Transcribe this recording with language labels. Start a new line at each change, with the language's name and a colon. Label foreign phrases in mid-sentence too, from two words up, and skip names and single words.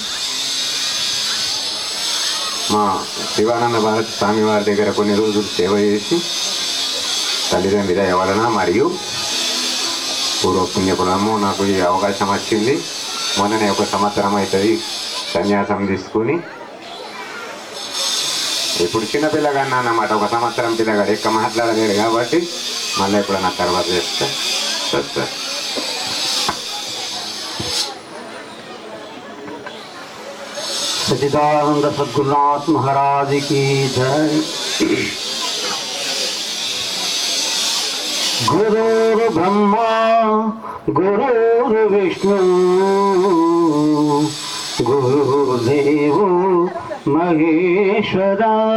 Telugu: మా శివానంద భారత స్వామి వారి దగ్గర కొన్ని రోజులు సేవ చేసి తల్లిదండ్రుల దయ వలన మరియు పూర్వపుణ్యపురము నాకు ఈ అవకాశం వచ్చింది. మొన్ననే 1 సంవత్సరం అవుతుంది సన్యాసం తీసుకుని. ఇప్పుడు చిన్నపిల్లగాడిని అన్నమాట, 1 సంవత్సరం పిల్లగాడు ఎక్కువ మాట్లాడలేడు కాబట్టి మళ్ళీ ఇప్పుడు నా తర్వాత చేస్తా. సార్
Hindi: सच्चिदानंद सद्गुरुनाथ महाराज की जय।
Sanskrit: गुरुर् ब्रह्मा गुरुर्विष्णु गुरुदेव महेश्वरा